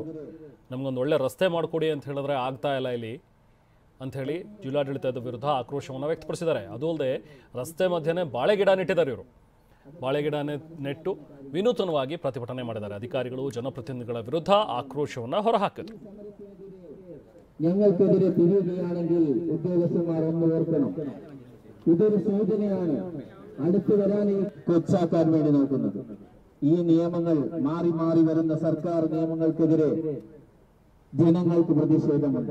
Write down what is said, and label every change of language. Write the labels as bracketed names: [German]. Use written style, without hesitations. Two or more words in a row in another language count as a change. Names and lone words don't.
[Kannada] ನಮ್ಗೊಂದು ಒಳ್ಳೆ ರಸ್ತೆ ಮಾಡಿಕೊಡಿ ಅಂತ ಹೇಳಿದ್ರೆ ಆಗ್ತಾ ಇಲ್ಲ ಇಲ್ಲಿ ಅಂತ ಹೇಳಿ ಜಿಲ್ಲಾಡಳಿತದ ವಿರುದ್ಧ ಆಕ್ರೋಶವನ್ನು ವ್ಯಕ್ತಪಡಿಸಿದ್ದಾರೆ. ಅದು ಅಲ್ಲದೆ ರಸ್ತೆ ಮಧ್ಯೆ ಬಾಳೆಗಿಡ ನೆಟ್ಟಿದ್ದಾರೆ. ಇವರು ಬಾಳೆಗಿಡ ನೆಟ್ಟು ವಿನೂತನವಾಗಿ ಪ್ರತಿಭಟನೆ ಮಾಡಿದ್ದಾರೆ. ಅಧಿಕಾರಿಗಳು ಜನಪ್ರತಿನಿಧಿಗಳ ವಿರುದ್ಧ ಆಕ್ರೋಶವನ್ನು ಹೊರಹಾಕಿದ್ರು. [Malayalam] ഞങ്ങൾക്കെതിരെ തിരിയുകയാണെങ്കിൽ ഉദ്യോഗസ്ഥന്മാർ ഒന്ന് ഓർക്കണം, ഇതൊരു സൂചനയാണ് അടുത്തു വരാൻ കൊച്ചാക്കാൻ വേണ്ടി നോക്കുന്നത്. ഈ നിയമങ്ങൾ മാറി മാറി വരുന്ന സർക്കാർ നിയമങ്ങൾക്കെതിരെ ജനങ്ങൾക്ക് പ്രതിഷേധമുണ്ട്.